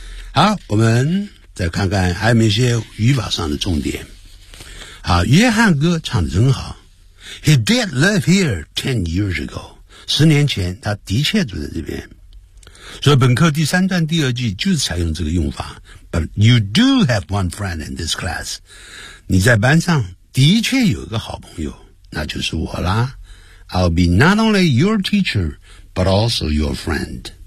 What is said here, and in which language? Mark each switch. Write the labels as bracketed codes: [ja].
[zh] 好，我们再看看还有没有些语法上的重点。好，约翰哥唱得真好。 [en] He did live here 10 years ago. [zh] 十年前他的确住在这边。所以本课第三段第二句就是采用这个用法。 [en] But you do have one friend in this class. [zh] 你在班上的确有一个好朋友，那就是我啦。 [en] I'll be not only your teacher, but also your friend.